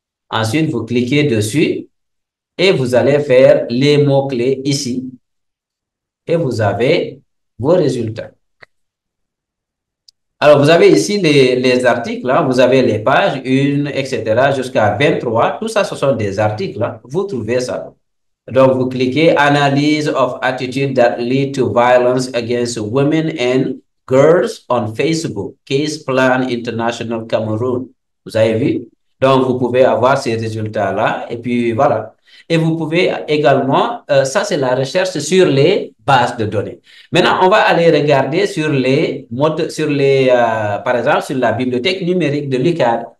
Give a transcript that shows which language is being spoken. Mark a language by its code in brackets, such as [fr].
[fr] Ensuite, vous cliquez dessus et vous allez faire les mots-clés ici et vous avez vos résultats. Alors, vous avez ici les articles, hein, vous avez les pages, 1, etc., jusqu'à 23. Tout ça, ce sont des articles, hein. Vous trouvez ça. Donc, vous cliquez [en] Analyse of attitude that lead to violence against women and girls on Facebook. Case Plan International Cameroon. [fr] Vous avez vu? Donc, vous pouvez avoir ces résultats-là. Et puis, voilà. Et vous pouvez également, ça c'est la recherche sur les bases de données. Maintenant, on va aller regarder sur les modes, par exemple, sur la bibliothèque numérique de l'UCAD.